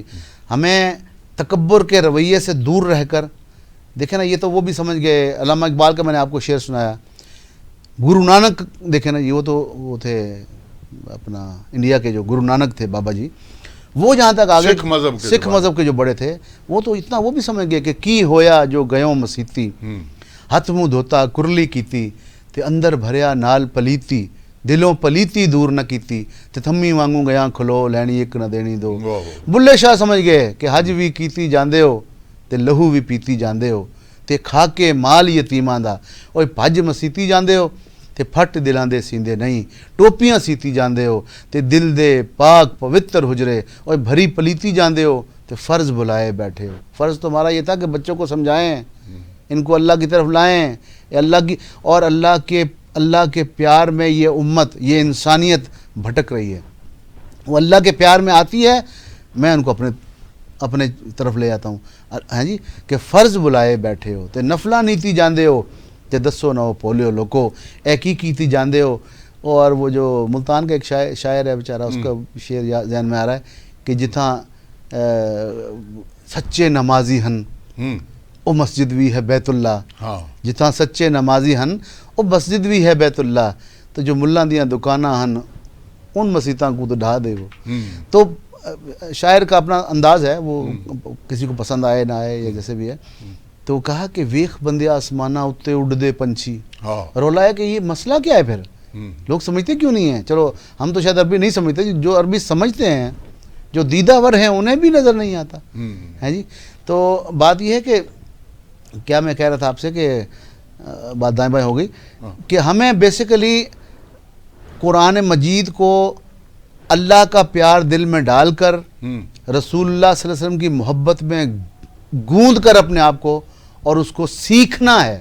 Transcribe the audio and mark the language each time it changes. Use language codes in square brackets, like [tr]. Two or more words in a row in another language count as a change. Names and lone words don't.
[ur] ہمیں تکبر کے رویے سے دور رہ کر دیکھیں نا، یہ تو وہ بھی سمجھ گئے. علامہ اقبال کا میں نے آپ کو شعر سنایا. گرو نانک دیکھیں نا، یہ وہ تھے اپنا انڈیا کے جو گرو نانک تھے بابا جی، وہ جہاں تک آگے سکھ مذہب کے جو بڑے تھے، وہ تو اتنا وہ بھی سمجھ گئے کہ [pa] کی ہویا جو گیوں مسیتی، ہاتھ منہ دھوتا کرلی کیتی تے اندر بھریا نال پلیتی، دلوں پلیتی دور نہ کیتی تے تھمی وانگوں گیاں کھلو لینی ایک نہ دینی دو. بلے شاہ [ur] سمجھ گئے کہ [pa] حج بھی کیتی جاندے ہو تے لہو بھی پیتی جاندے ہو تے کھا کے مال یتیماں دا، اوے بھج مسیتی جاندے ہو تے پھٹ دلاں دے سیندے نہیں، ٹوپیاں سیتی جاندے ہو تے دل دے پاک پوتر حجرے، اوے بھری پلیتی جاندے ہو تے فرض بلائے بیٹھے ہو. [ur] فرض تو ہمارا یہ تھا کہ بچوں کو سمجھائیں، ان کو اللہ کی طرف لائیں، اللہ کی اور اللہ کے پیار میں یہ امت، یہ انسانیت بھٹک رہی ہے. وہ اللہ کے پیار میں آتی ہے، میں ان کو اپنے طرف لے آتا ہوں. [pa] ہاں جی، کہ فرض بلائے بیٹھے ہو تے نفلا نیتی جاندے ہو تے دسو نہ ہو پولیو لوکو اے کی کیتی جاندے ہو. [ur] اور وہ جو ملتان کا ایک شاعر ہے بیچارہ، اس کا شعر ذہن میں آ رہا ہے کہ [pa] جتھاں سچے نمازی ہن او مسجد بھی ہے بیت اللہ، جتھاں سچے نمازی ہن او مسجد بھی ہے بیت اللہ، تو جو ملاں دیاں دکاناں ہن [ur] ان مسیتاں کو تو ڈھا دے وہ. تو شاعر کا اپنا انداز ہے، وہ کسی کو پسند آئے نہ آئے یا جیسے بھی ہے. تو کہا کہ [pa] ویخ بندیا آسمانہ اتے اڑ دے پنچھی. [ur] رولا ہے کہ یہ مسئلہ کیا ہے پھر؟ لوگ سمجھتے کیوں نہیں ہیں؟ چلو ہم تو شاید عربی نہیں سمجھتے، جو عربی سمجھتے ہیں، جو دیدہ ور ہیں، انہیں بھی نظر نہیں آتا ہے جی. تو بات یہ ہے کہ کیا میں کہہ رہا تھا آپ سے کہ بات دائیں بائیں ہو گئی کہ ہمیں بیسیکلی قرآن مجید کو اللہ کا پیار دل میں ڈال کر، رسول اللہ صلی اللہ علیہ وسلم کی محبت میں گوندھ کر اپنے آپ کو، اور اس کو سیکھنا ہے.